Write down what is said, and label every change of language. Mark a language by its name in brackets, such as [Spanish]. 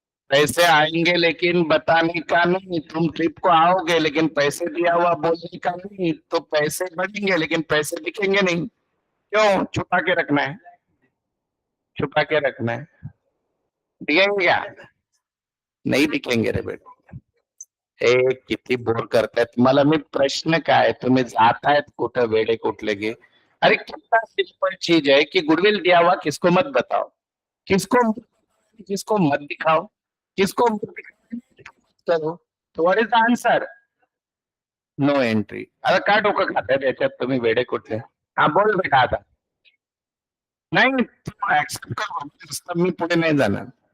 [Hindi] पैसे आएंगे लेकिन बताने का नहीं, तुम ट्रिप को आओगे लेकिन पैसे दिया हुआ बोलने का नहीं, तो पैसे बढ़ेंगे लेकिन पैसे दिखेंगे नहीं। क्यों छुपा के रखना है? छुपा के रखना है। दिखेंगे क्या? नहीं दिखेंगे रे बेटा। [Marathi] हे किती बोर करतायत मला. मी प्रश्न काय, तुम्ही जातायत कुठं वेडे कुठले गे. [Hindi] अरे कितना सिंपल चीज है कि गुडविल दिया हुआ किसको मत बताओ, किसको किसको मत दिखाओ, किसको मत करो. [English] तो what is the answer? No entry. [Marathi] आता काय डोकं खाताय त्याच्यात तुम्ही वेडे कुठले. हा बोल बेटा आता. नाही ऍक्सेप्ट करू नुसतं, मी पुढे नाही जाणार.